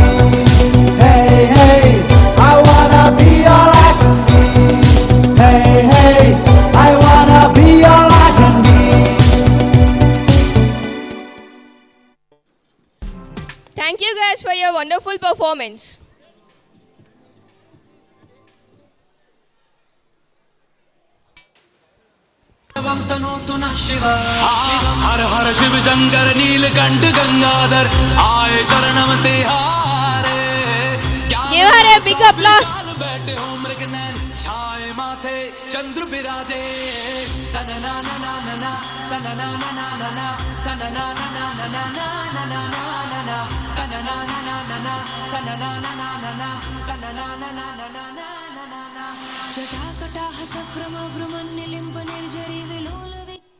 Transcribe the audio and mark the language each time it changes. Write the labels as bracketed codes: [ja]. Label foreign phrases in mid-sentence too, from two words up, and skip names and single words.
[en] Hey, hey, I wanna be all I can be. Hey, hey, I wanna be all I can be. Thank you guys for your wonderful performance. [hi] हर हर शिव शंकर नीलकंठ गंगाधर आए शरणम तिहारे। [en] Give her a big applause. [hi] बैठे हो मृग नैन छाए माथे चंद्र विराजे तन ना ना ना ना तन ना ना ना ना तन ना ना ना ना ना ना ना तन ना ना ना ना तन ना ना ना ना तन ना ना ना ना [sa] जटाकटाह सभ्रमभ्रमन्निलिम्ब निर्जरी विलोलवे